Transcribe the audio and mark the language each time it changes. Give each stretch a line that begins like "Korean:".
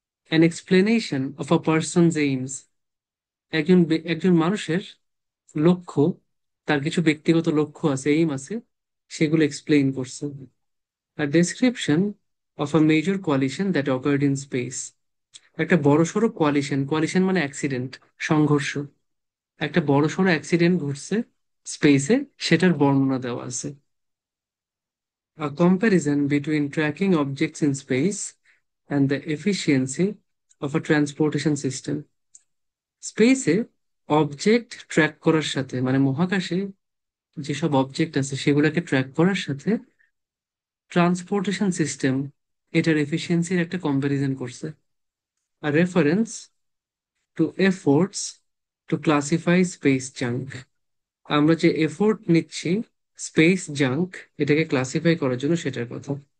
English: an explanation of a person's aims,
Bangla: একজন মানুষের লক্ষ্য, তার কিছু ব্যক্তিগত লক্ষ্য আছে, এইম আছে, সেগুলো এক্সপ্লেইন করছে। আর
English: description of a major coalition that occurred in space,
Bangla: একটা বড়সড় কোয়ালিশন, কোয়ালিশন মানে অ্যাক্সিডেন্ট, সংঘর্ষ, একটা বড়সড় অ্যাক্সিডেন্ট ঘটছে স্পেসে, সেটার বর্ণনা দেওয়া আছে।
English: A comparison between tracking objects in space and the efficiency of a transportation system.
Bangla: স্পেসে অবজেক্ট ট্র্যাক করার সাথে, মানে মহাকাশে যেসব অবজেক্ট আছে সেগুলোকে ট্র্যাক করার সাথে ট্রান্সপোর্টেশন সিস্টেম, এটার এফিসিয়েন্সির একটা কম্প্যারিজন করছে। আর
English: reference to efforts to classify space junk,
Bangla: আমরা যে এফোর্ট নিচ্ছি স্পেস জাঙ্ক এটাকে ক্লাসিফাই করার জন্য, সেটার কথা।